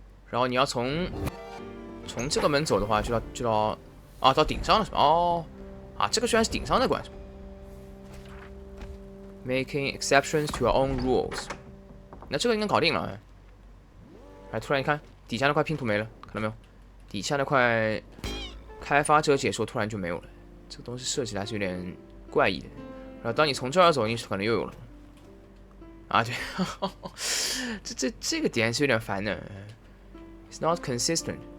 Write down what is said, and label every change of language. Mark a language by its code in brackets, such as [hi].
[zh] 然后你要从这个门走的话，就到到顶上了是吧？哦，这个居然是顶上的关是吧 ？ [en] Making exceptions to your own rules。 [zh] 那这个应该搞定了。哎，突然一看，底下那块拼图没了，看到没有？底下那块开发者解说突然就没有了。这个东西设计还是有点怪异的。然后当你从这儿走进去，可能又有了。对，这个点是有点烦的。 [en] It's not consistent。